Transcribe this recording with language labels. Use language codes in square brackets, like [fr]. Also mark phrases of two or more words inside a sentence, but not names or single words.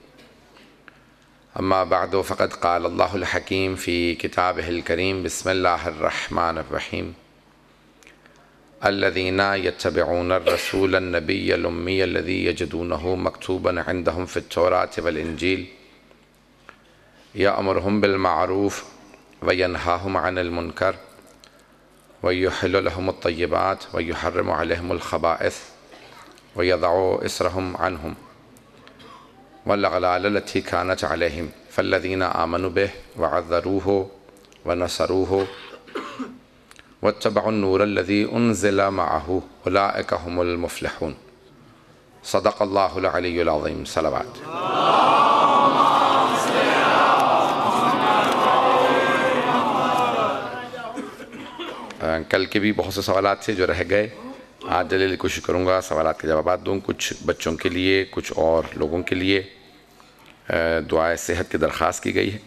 [ar] أما بعد فقد قال الله الحكيم في كتابه الكريم بسم الله الرحمن الرحيم الذين يتبعون الرسول النبي الأمي الذي يجدونه مكتوبا عندهم في التوراة والإنجيل يأمرهم بالمعروف وينهاهم عن المنكر ويحل لهم الطيبات ويحرم عليهم الخبائث ويضع إصرهم عنهم والأغلال التي كانت عليهم فالذين آمنوا به وعزروه ونصروه واتبعوا النور الذي أنزل معه أولئك هم المفلحون. صدق الله العلي العظيم. [ur] सलावत। کل کے بھی بہت سے سوالات تھے جو رہ گئے، آج جلدی کوشش کروں گا سوالات کے جواب دوں. کچھ بچوں کے لیے، کچھ اور لوگوں کے لیے دعائے صحت کی درخواست کی گئی ہے.